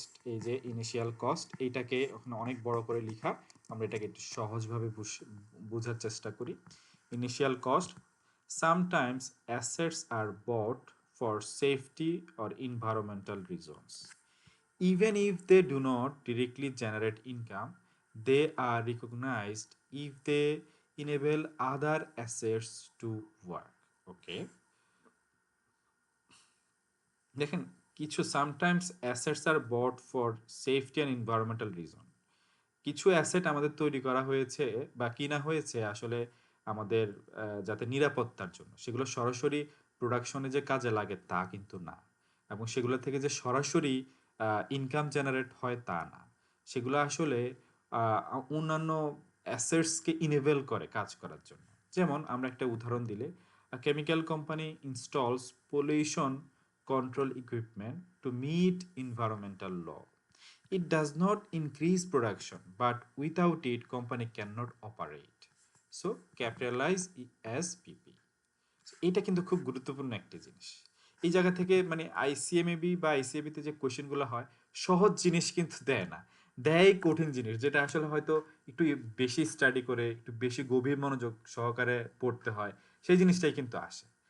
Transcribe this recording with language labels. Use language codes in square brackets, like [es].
[bn] এই যে initial cost এইটাকে ওখানে অনেক বড় করে লেখা, আমরা এটাকে একটু সহজভাবে বোঝার চেষ্টা করি। [en] Initial cost, sometimes assets are bought for safety or environmental reasons. Even if they do not directly generate income, they are recognized if they enable other assets to work. Okay. [bn] দেখেন, কিছু [en] sometimes assets are bought for safety and environmental reason, [bn] কিছু asset আমাদের তৈরি করা হয়েছে বা কিনা হয়েছে আসলে আমাদের যাতে নিরাপত্তার জন্য, সেগুলো সরাসরি প্রোডাকশনে যে কাজে লাগে তা কিন্তু না, এবং সেগুলো থেকে যে সরাসরি ইনকাম জেনারেট হয় তা না, সেগুলো আসলে অন্যান্য অ্যাসেটসকে ইনেবল করে কাজ করার জন্য। যেমন আমরা একটা উদাহরণ দিলে, [en] Chemical company installs pollution control equipment to meet environmental law. It does not increase production, but without it, company cannot operate. So, capitalize as PP. [bn] এটা কিন্তু খুব গুরুত্বপূর্ণ একটা জিনিস। এই জায়গা থেকে মানে আইসিএমএবি বা আইসিএবি তে যে কোশ্চেনগুলো হয়, সহজ জিনিস কিন্তু দেয় না, দেয় কঠিন জিনিস, যেটা আসলে হয়তো একটু বেশি স্টাডি করে একটু বেশি গভীর মনোযোগ সহকারে পড়তে হয়, সেই জিনিসটাই কিন্তু আসে।